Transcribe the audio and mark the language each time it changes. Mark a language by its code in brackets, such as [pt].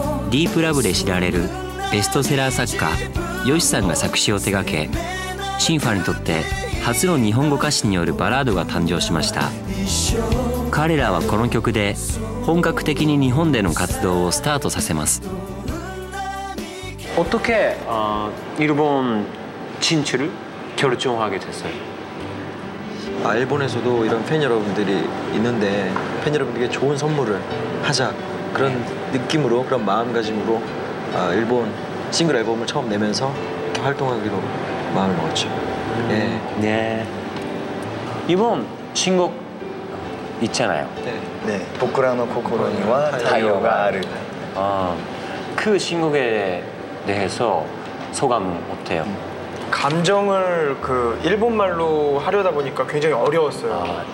[ja] ディープラブで知られるベストセラー作家ヨシさんが作詞を手掛け、シンファにとって初の日本語歌詞によるバラードが誕生しました。彼らはこの曲で本格的に日本での活動をスタートさせます。 [ko] 어떻게 일본 진출을 결정하게 됐어요? 일본에서도 이런 팬 여러분들이 있는데 팬 여러분들에게 좋은 선물을 하자 그런 느낌으로 그런 마음가짐으로 일본 싱글 앨범을 처음 내면서 이렇게 활동하기로 마음을 먹었죠. 예. 네. 이번 신곡 있잖아요. 네. [ja] 僕らの心には太陽がある. [ko] 그 신곡에 대해서 소감은 어때요? 감정을 그 일본말로 하려다 보니까 굉장히 어려웠어요.